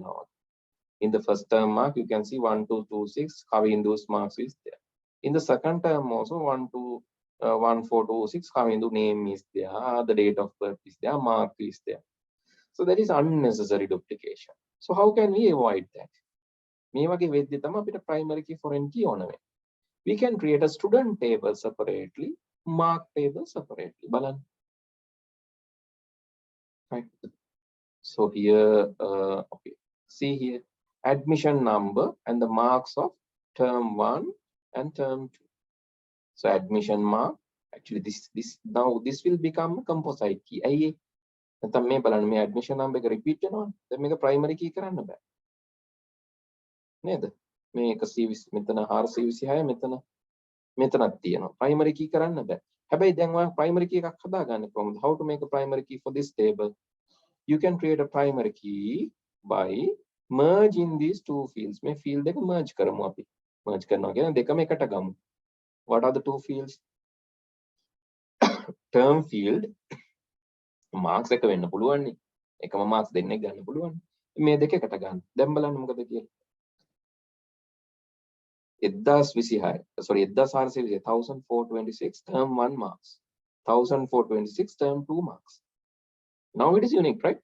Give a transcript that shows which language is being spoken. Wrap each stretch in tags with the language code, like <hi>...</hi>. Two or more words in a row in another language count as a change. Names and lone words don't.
<en>In the first term mark, you can see 1, 2, 2, 6, how in those marks is there. In the second term also 1, 2, 1, 4, 2, 6, how in the name is there, the date of birth is there, mark is there. So that is unnecessary duplication. So how can we avoid that?</en> <si>මේ වගේ වෙද්දි තමයි අපිට</si> <en>primary key foreign key</en> <si>ඕන වෙන්නේ.</si> <en>We can create a student table separately, mark table separately.</en> <si>බලන්න. Right.</si> <en>So here, okay. See here, admission number and the marks of term 1 and term 2. So admission mark, actually now this will become a composite key.</en> <si>නැත්නම් මේ බලන්න මේ</si> <en>admission number</en> <si>එක repeat වෙනවා. දැන් මේක</si> <en>primary key</en> <si>කරන්න බෑ. නේද? මේ 120 මෙතන 426 මෙතනක් තියෙනවා.</si> <en>primary key</en> <si>කරන්න බෑ. හැබැයි දැන් ඔයා</si> <en>primary key</en> <si>එකක් හදාගන්නේ කොහොමද?</si> <en>How to make a primary key for this table? You can create a primary key by merging these two fields.</en> <si>මේ field එක merge කරමු අපි. merge කරනවා කියන්නේ දෙකම එකට ගමු.</si> <en>What are the two fields? term field marks</en> <si>එක වෙන්න පුළුවන් නේ. එකම marks දෙන්නෙක් ගන්න පුළුවන්. මේ දෙක එකට ගන්න. දැන් බලන්න මොකද කියලා. 1426</si> <en>term 1 marks,</en> <si>1426 term 2 marks.</si> <en>Now it is unique, right?</en>